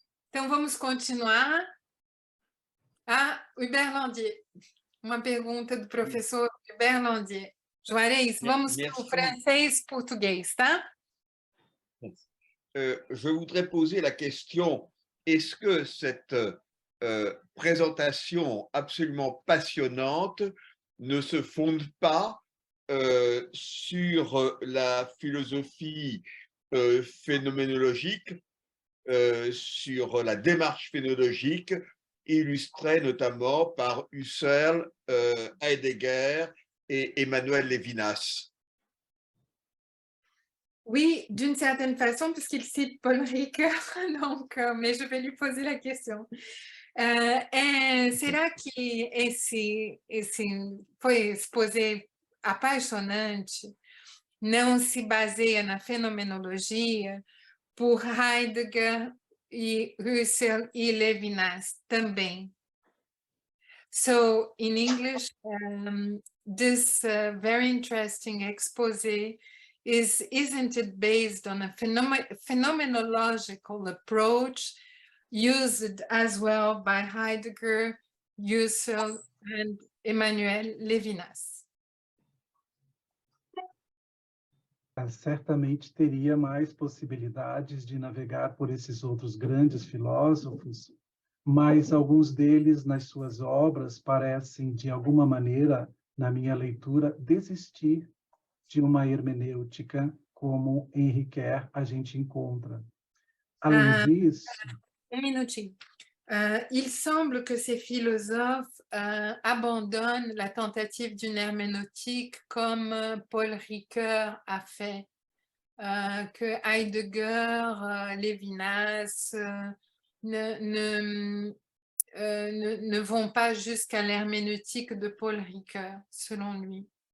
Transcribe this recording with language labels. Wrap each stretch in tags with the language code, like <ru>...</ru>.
<pt>Então, vamos continuar. Ah, Hubert Landier. Uma pergunta do professor Hubert Landier. Juarez, vamos para o francês-português, tá?</pt> <fr>Je voudrais poser la question, est-ce que cette présentation absolument passionnante ne se fonde pas sur la philosophie phénoménologique, sur la démarche phénoménologique, illustrée notamment par Husserl, Heidegger et Emmanuel Levinas? Oui, d'une certaine façon, puisqu'il cite Paul Ricoeur, donc, mais je vais lui poser la question.</fr> <pt>Será que foi exposé apaixonante não se baseia na fenomenologia por Heidegger e Husserl e Levinas também?</pt> <en>So, in English, this very interesting exposé isn't it based on a phenomenological approach used as well by Heidegger, Husserl, and Emmanuel Levinas?</en> <pt>Certamente teria mais possibilidades de navegar por esses outros grandes filósofos, mas alguns deles, nas suas obras, parecem, de alguma maneira, na minha leitura, desistir de uma hermenêutica como em Ricoeur a gente encontra. Além disso... Un minutinho.</pt> <fr>Il semble que ces philosophes abandonnent la tentative d'une herméneutique comme Paul Ricoeur a fait, que Heidegger, Levinas ne vont pas jusqu'à l'herméneutique de Paul Ricoeur, selon lui.</fr>